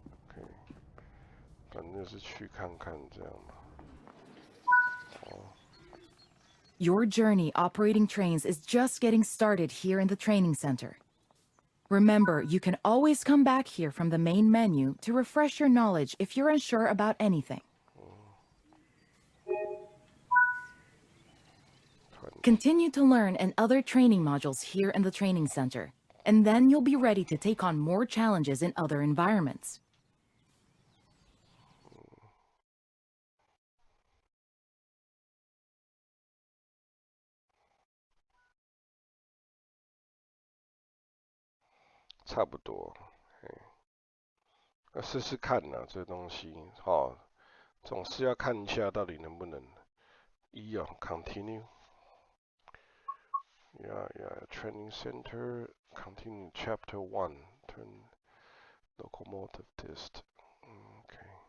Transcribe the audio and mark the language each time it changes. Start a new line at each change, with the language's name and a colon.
Chinese: OK， 反正是去看看这样嘛。
English: Your journey operating trains is just getting started here in the training center. Remember, you can always come back here from the main menu to refresh your knowledge if you're unsure about anything. Continue to learn and other training modules here in the training center, and then you'll be ready to take on more challenges in other environments.
Chinese: 差不多，试试看呐，这东西，总是要看一下到底能不能。
English: continue。 Yeah, training center, continue chapter 1, turn locomotive test. Okay.